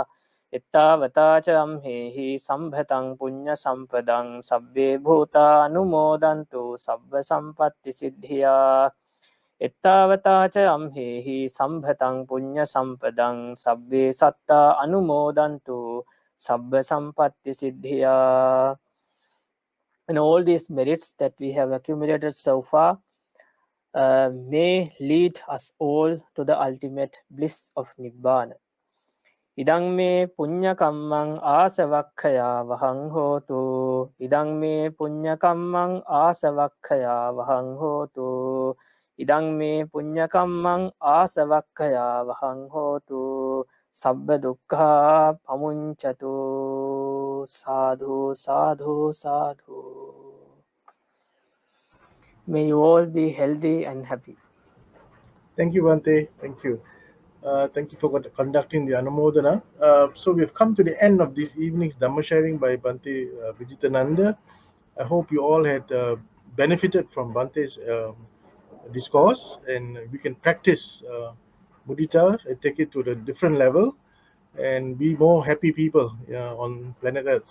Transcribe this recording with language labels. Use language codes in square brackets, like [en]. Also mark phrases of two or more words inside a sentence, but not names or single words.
[pi] Ittavata ca amhehi sambhatang punya sampadang sabbe bhuta anumodantu sabba sampatti siddhya. Ittavata ca amhehi sambhatang punya sampadang sabbe satta anumodantu sabba sampatti siddhya. [en] And all these merits that we have accumulated so far may lead us all to the ultimate bliss of Nibbana. [pi] Idang me punya kammang asavakkaya vahang hotu. Idang me punya kammang asavakkaya vahang hotu. Idang me punya kammang asavakkaya vahang hotu. Sabba dukkha pamunchatu. Sadhu, sadhu, sadhu. [en] May you all be healthy and happy. Thank you, Bhante. Thank you. Thank you for conducting the Anumodana. So we've come to the end of this evening's Dhamma sharing by Bhante Vijithananda. I hope you all had benefited from Bhante's discourse, and we can practice mudita and take it to the different level and be more happy people on planet Earth.